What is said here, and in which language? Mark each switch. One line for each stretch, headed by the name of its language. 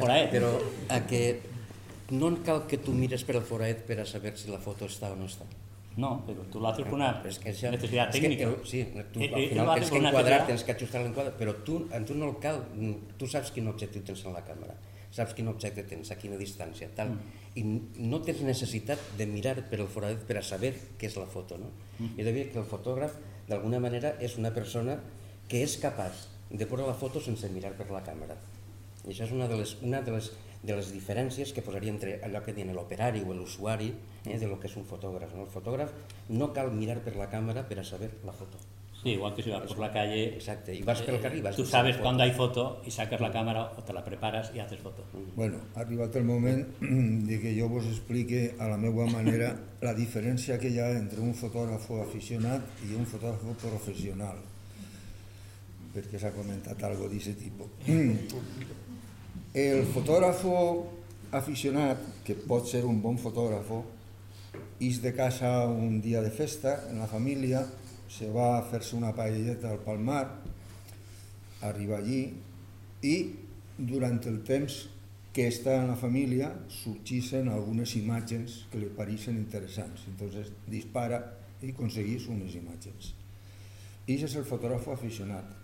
Spanish: Pero a que
Catalan: no cal
Spanish: que tú mires por el foraet para saber si la foto está o no está. No, pero tú lo haces con una necesidad técnica. Tienes que encuadrar, tienes que ajustar el encuadre, pero tú
Catalan: no cal,
Spanish: tú sabes
Catalan: quin objetivo tens
Spanish: en la cámara.
Catalan: Saps quin objecte tens, a quina distància, tal. I no tens necessitat de mirar per el foradet per a saber què és la foto, no? I devia que el fotògraf, d'alguna manera, és una persona que és capaç de posar la foto sense mirar per la càmera. I això és una de les diferències que posaria entre allò que diuen l'operari o l'usuari de lo que és un fotògraf, no? El fotògraf no cal mirar per la càmera per a saber la foto.
Spanish: Sí, igual que si vas por la calle. Exacto, y vas por el carril, vas. Tú sabes cuando hay foto y sacas la cámara o te la preparas y haces foto. Bueno, arriba está el momento de que yo vos explique
Catalan: a la meua manera
Spanish: la diferencia que hay entre un fotógrafo aficionado y un fotógrafo profesional. Porque se ha comentado algo de ese tipo. El fotógrafo aficionado, que puede ser un buen fotógrafo, es de casa un día de festa en la familia. Se va a
Catalan: fer-se una paelleta al Palmar,
Spanish: arriba allí,
Catalan: i durant el temps que està en la família sorgeixen algunes imatges que li pareixen interessants.
Spanish: Entonces
Catalan: dispara i aconseguís unes imatges. I és el fotògraf aficionat.